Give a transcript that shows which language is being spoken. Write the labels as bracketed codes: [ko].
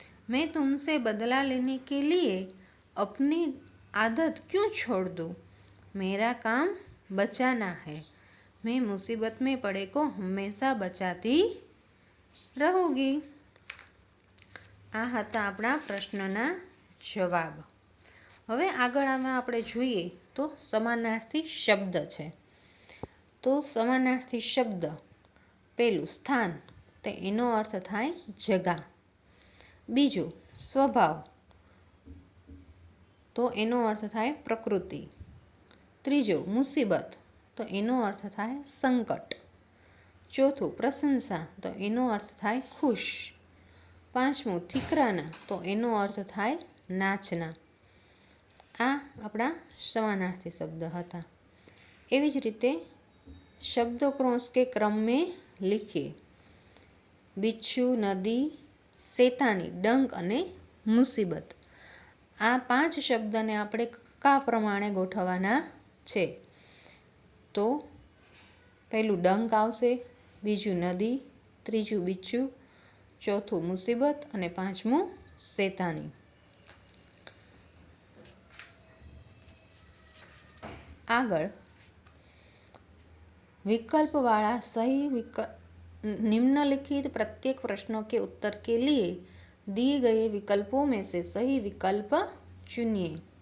[hi] मैं तुमसे बदला लेने के लिए अपनी आदत क्यों छोड़ दूँ? मेरा काम बचाना है। मैं मुसीबत में पड़े को હંમેશા બચાતી રહુંગી। [gu] આ હતા આપણા પ્રશ્નના જવાબ। હવે આગળ આપણે જોઈએ તો સમાનાર્થી શબ્દ છે। તો સમાનાર્થી શબ્દ પહેલું સ્થાન, તો એનો અર્થ થાય જગા। બીજું સ્વભાવ, તો એનો અર્થ થાય પ્રકૃતિ। ત્રીજું મુસીબત, તો એનો અર્થ થાય સંકટ। ચોથું પ્રશંસા, તો એનો અર્થ થાય ખુશ। પાંચમું ઠીકરાના, તો એનો અર્થ થાય નાચના। આ આપણા સમાનાર્થી શબ્દ હતા। એવી જ રીતે [hi] शब्दों क्रॉस के क्रम में लिखिए। बिच्छू, नदी, शैतानी, डंक [gu] अने [hi] मुसीबत। [gu] आ 5 शब्दने આપણે કા પ્રમાણે ગોઠવવાના છે? તો પહેલું ડંક આવશે, બીજું નદી, ત્રીજું બિચ્છુ, ચોથું મુસીબત અને પાંચમું શૈતાની। આગળ [hi] विकल्प वाला सही निम्नलिखित प्रत्येक प्रश्नों के उत्तर के लिए दिए गए विकल्पों में से सही विकल्प चुनिए।